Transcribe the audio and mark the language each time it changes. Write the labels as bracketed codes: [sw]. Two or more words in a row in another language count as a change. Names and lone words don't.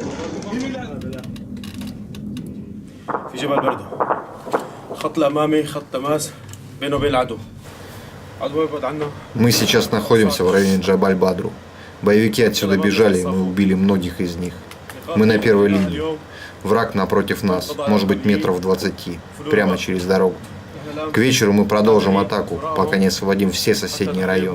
[ar] في جبل بردو خط الأمامي خط تماس بينه وبين العدو عدو يبعد عنا. [ru] Мы сейчас находимся в районе Джабаль-Бадру. Боевики отсюда бежали, и мы убили многих из них. Мы на первой линии. Враг напротив нас, может быть метров 20, прямо через дорогу. К вечеру мы продолжим атаку, пока не освободим все соседние районы.